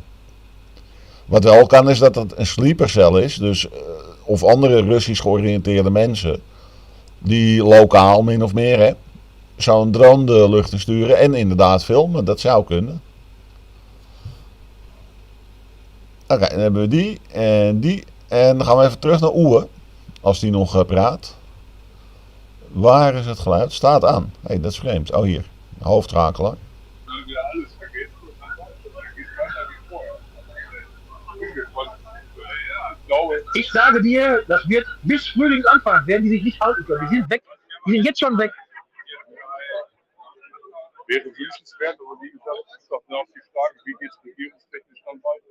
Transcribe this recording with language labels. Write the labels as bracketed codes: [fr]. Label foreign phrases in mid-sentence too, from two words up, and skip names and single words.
[nl] Wat wel kan is dat het een sleepercel is, dus of andere Russisch georiënteerde mensen die lokaal min of meer, hè, zo'n drone de lucht in sturen en inderdaad filmen. Dat zou kunnen. Oké, dan hebben we die en die. En dan gaan we even terug naar Oewe, als die nog praat. Waar is het geluid? Staat aan. Hé, dat is vreemd. Oh, hier. Hoofdschakelaar. [de] Ich sage dir, das wird bis Frühlingsanfang, werden die sich nicht halten können. Die sind weg. Die sind jetzt schon weg. Wäre wünschenswert, aber wie gesagt, es ist doch noch die Frage, wie geht es regierungstechnisch dann weiter?